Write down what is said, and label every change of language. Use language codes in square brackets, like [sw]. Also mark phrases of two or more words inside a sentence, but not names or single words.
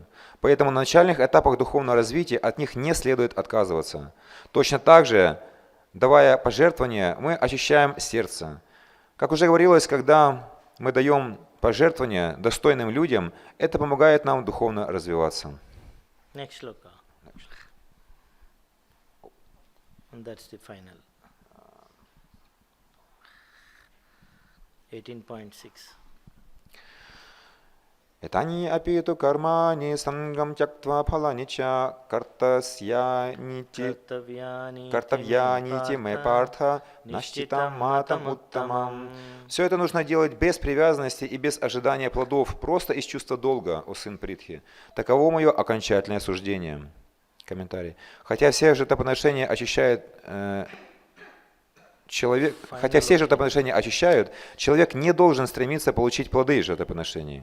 [ru] Поэтому на начальных этапах духовного развития от них не следует отказываться. Точно так же, давая пожертвования, мы очищаем сердце. Как уже говорилось, когда мы даем пожертвования достойным людям, это помогает нам духовно развиваться. [en] Next shloka. And that's the final. 18.6. [sa] एतानि अपि तु कर्माणि सङ्गं त्यक्त्वा फलानि च कर्तव्यानि इति मे पार्थ निश्चितं मतम् उत्तमम्. [ru] Все это нужно делать без привязанности и без ожидания плодов, просто из чувства долга, о сын Притхи. Таково мое окончательное суждение. Комментарий. Хотя все жертвоприношения очищают, человек не должен стремиться получить плоды жертвоприношений.